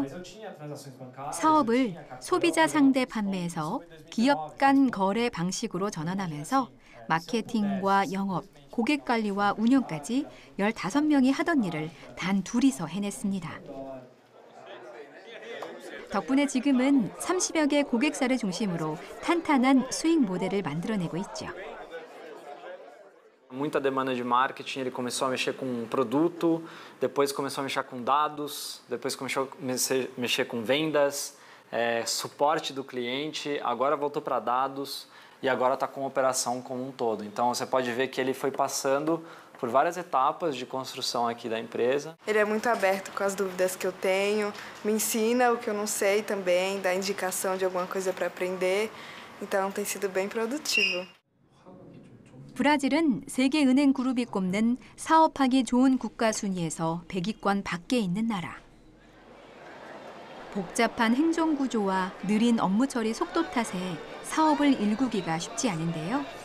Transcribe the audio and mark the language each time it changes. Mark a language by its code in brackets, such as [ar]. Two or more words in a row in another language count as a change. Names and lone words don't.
[ko] 사업을 소비자 상대 판매에서 기업 간 거래 방식으로 전환하면서 마케팅과 영업, 고객 관리와 운영까지 15명이 하던 일을 단 둘이서 해냈습니다. 덕분에 지금은 30여 개 고객사를 중심으로 탄탄한 수익 모델을 만들어내고 있죠. [pt] Muita demanda de marketing, ele começou a mexer com produto, depois começou a mexer com dados, depois começou a mexer com vendas, suporte do cliente, agora voltou para dados e agora está com operação como todo. Então você pode ver que ele foi passando por várias etapas de construção aqui da empresa. Ele é muito aberto com as dúvidas que eu tenho, me ensina o que eu não sei também, dá indicação de alguma coisa para aprender, então tem sido bem produtivo. [ko] 브라질은 세계은행 그룹이 꼽는 사업하기 좋은 국가 순위에서 100위권 밖에 있는 나라. 복잡한 행정 구조와 느린 업무 처리 속도 탓에 사업을 일구기가 쉽지 않은데요.